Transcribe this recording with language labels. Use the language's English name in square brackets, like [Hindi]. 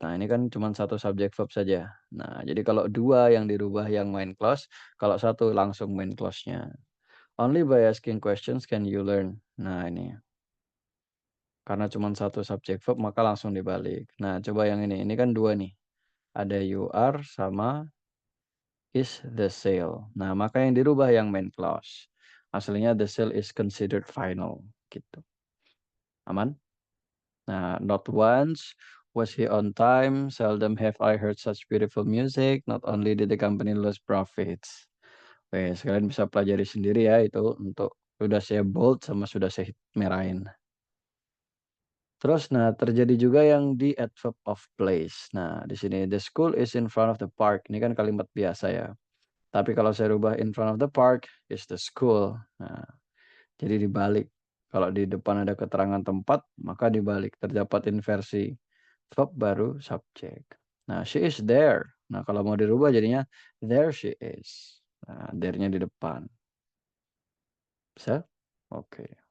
[Indonesian] Nah, ini kan cuma satu subjek verb saja. Nah, jadi kalau 2 yang dirubah yang main clause, kalau satu langsung main clause-nya. [English] Only by asking questions can you learn. [Indonesian] Nah, ini. Karena cuma satu subjek verb maka langsung dibalik. Nah, coba yang ini kan 2 nih. Ada [English] you are [Indonesian] sama [English] is the sale. [Indonesian] Nah, maka yang dirubah yang main clause. Aslinya [English] the sale is considered final, [Indonesian] gitu. Aman? [English] Nah, not once was he on time, seldom have I heard such beautiful music, not only did the company lose profits. [Indonesian] Oke, sekalian bisa pelajari sendiri ya itu untuk sudah saya bold sama sudah saya merahin. Terus nah terjadi juga yang di adverb of place. Nah, di sini [English] the school is in front of the park. [Indonesian] Ini kan kalimat biasa ya. Tapi kalau saya rubah [English] in front of the park is the school. [Indonesian] Nah, jadi dibalik. Kalau di depan ada keterangan tempat, maka dibalik. Terdapat inversi verb baru subjek. Nah, [English] she is there. [Indonesian] Nah, kalau mau dirubah jadinya [English] there she is. [Indonesian] Nah, there-nya di depan. Bisa? Oke.